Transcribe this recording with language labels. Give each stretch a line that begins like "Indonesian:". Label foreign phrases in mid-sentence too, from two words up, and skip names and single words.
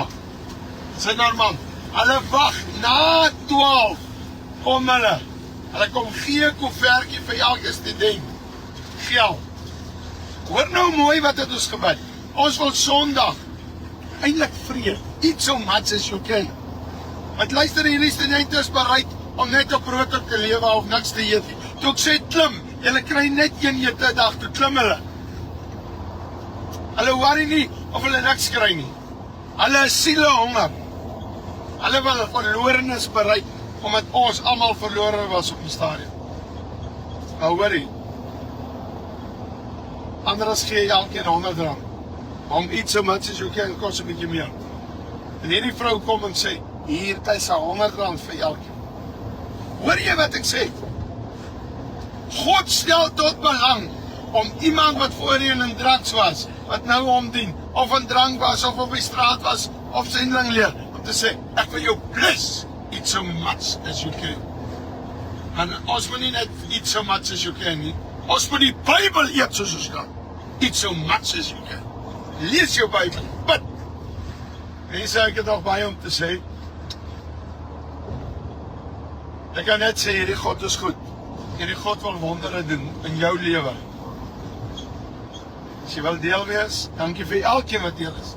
Afrikaans: Sy normaal. Hulle wag na 12. Kom hulle. Hulle kom gee 'n koevertjie vir elke student. Geld. Hoor nou mooi wat het ons gebid. Ons wil Sondag eintlik vrede.
English: Eat so much as you can.
Afrikaans: Want luister, hierdie studente is bereid om net op brood te lewe of niks te eet. Toe ek sê klim, julle kry net 1 ete 'n dag, toe klim hulle. Hulle worry nie of hulle niks kry nie. Hulle is siele honger. Hulle wil verlorenes bereik, omdat ons almal verlore was op die stadium. Nou worry. Anders gee jy elkeen R100. Om iets
English: so much as you can,
Afrikaans: kos 'n bietjie meer. En hierdie vrou kom en sê, hier is R100 vir elkeen. Hoor jy wat ek sê? God stel tot belang om iemand wat voorheen in drugs was, wat nou omdien, of in drank was, of op die straat was, of sendeling leer, om te sê, ek wil jou bless,
English: eat so much as you can.
Afrikaans: En ons moet nie net
English: eat so much as you can
Afrikaans: nie, ons moet die Bybel eet soos ons kan.
English: Eat so much as you can.
Afrikaans: Lees jou Bybel, bid. Mense, ek het nog baie om te sê. Ek kan net sê, hierdie God is goed. Hierdie God wil wondere doen in jou lewe. As jy wil deel wees, dankie vir elkeen wat deel is.